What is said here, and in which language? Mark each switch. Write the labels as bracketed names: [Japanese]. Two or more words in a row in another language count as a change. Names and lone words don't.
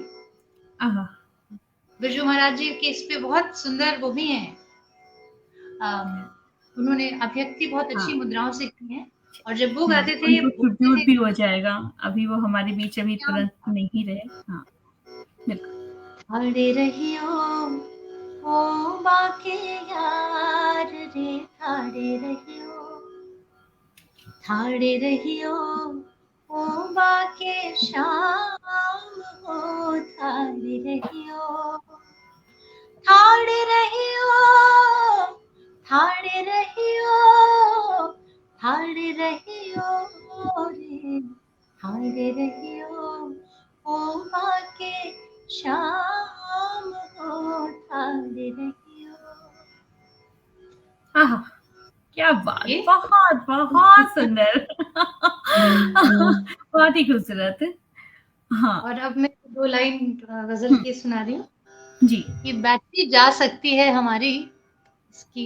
[Hindi] हाँ। बिरजू महाराज जी के इस पे बहुत सुंदर वो भी हैं, उन्होंने अभिव्यक्ति बहुत अच्छी हाँ। मुद्राओं से की है। और जब वो गाते थे, उनको बोलते ट्रिब्यूट थे, भी हो जाएगा। अभी वो हमारे बीच अभी तुरंत नहीं रहे। हाँ, बिल्कुल। [Braj] ठाड़े रहियो ओ बाके यार रे, ठाड़े रहियो, ठाड़े रहियो ओ बाके शाम हो, ठाड़े रहियो, ठाड़े रहियो, ठाड़े रहियो, ठाड़े रहियो रे, ठाड़े रहियो ओ बाके शाम हो, ठाड़े रहियो। [Hindi] हाँ। हाँ, क्या बात, ये बहुत बहुत सुंदर बहुत ही खूबसूरत। हाँ और अब मैं दो लाइन गजल की सुना रही हूँ। जी। ये बैटरी जा सकती है हमारी, इसकी।